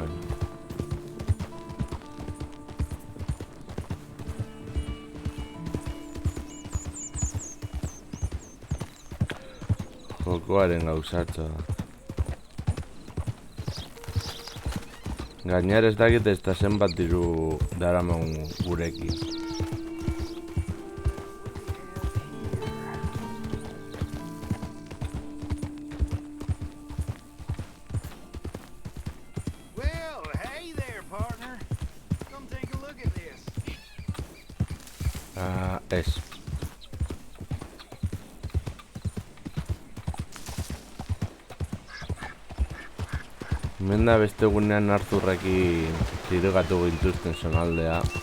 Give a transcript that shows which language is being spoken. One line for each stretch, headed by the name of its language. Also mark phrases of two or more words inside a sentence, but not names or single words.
Basque: Jokoaren gauzatxo da. Gainera ez dakit ez da zenbat diru daramagun gurekin.
English: Well, hey there, partner. Come take a look at this.
Basque: Ez. Hemen da beste egunean Arturrekin tirugatu gintuzten zonaldea.